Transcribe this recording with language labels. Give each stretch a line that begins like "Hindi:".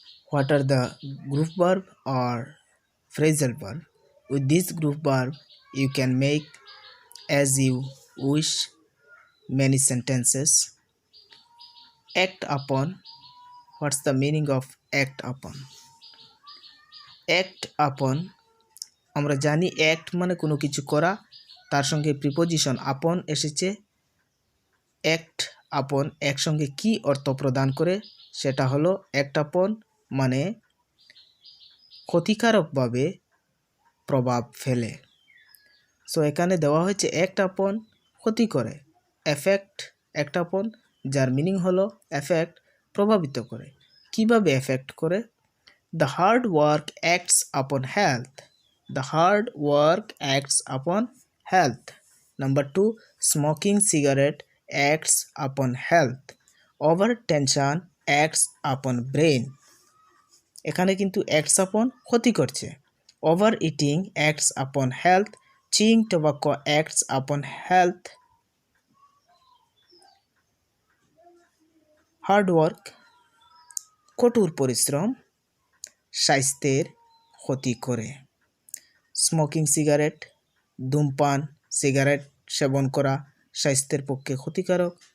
English: What are the group verb or phrasal verb? With this group verb, you can make as you wish many sentences. Act upon. What's the meaning of act upon?
Bangla: Act upon আমরা জানি act মানে কোনো কিছু করা, তার সঙ্গে preposition আপন এসেছে। অ্যাক্ট আপন একসঙ্গে কি অর্থ প্রদান করে, সেটা হলো অ্যাক্ট আপন মানে ক্ষতিকারকভাবে প্রভাব ফেলে। সো এখানে দেওয়া হয়েছে অ্যাক্ট আপন ক্ষতি করে, এফেক্ট অ্যাক্ট আপন যার মিনিং হলো এফেক্ট প্রভাবিত করে। কিভাবে এফেক্ট করে?
English: The hard work acts upon health. The hard work acts upon health. Number 2, smoking cigarette acts upon health. Overtension acts upon brain.
Bangla: এখানে কিন্তু acts upon ক্ষতি করছে।
English: Overeating acts upon health. Chewing tobacco acts upon health.
Bangla: Hard work কঠোর পরিশ্রম স্বাস্থ্যের ক্ষতি করে। Smoking cigarette ধূমপান সিগারেট সেবন করা স্বাস্থ্যের পক্ষে ক্ষতিকারক।